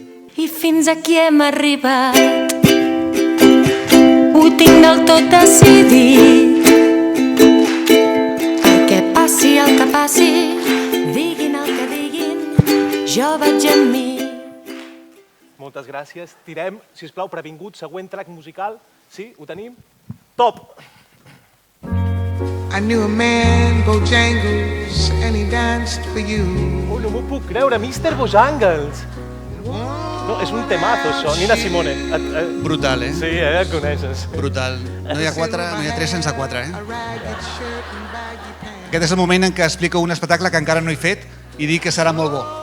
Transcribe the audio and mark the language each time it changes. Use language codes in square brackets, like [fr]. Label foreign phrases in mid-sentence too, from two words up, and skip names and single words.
[ca] I fins aquí hem arribat, ho tinc del tot decidit, perquè passi el que passi, diguin el que diguin, jo vaig amb mi. Moltes gràcies. Tirem, sisplau, previngut, següent track musical. Sí, ho tenim? Top! [en] I knew a man, Bojangles, and he danced for you. [ca] Oh, no m'ho puc creure, Mr. Bojangles. No, és un temazo, això. Nina Simone. Brutal, eh? Sí, el coneixes. Brutal. No hi ha 3 sense 4, eh? Aquest és el moment en què explico un espectacle que encara no he fet i dic que serà molt bo.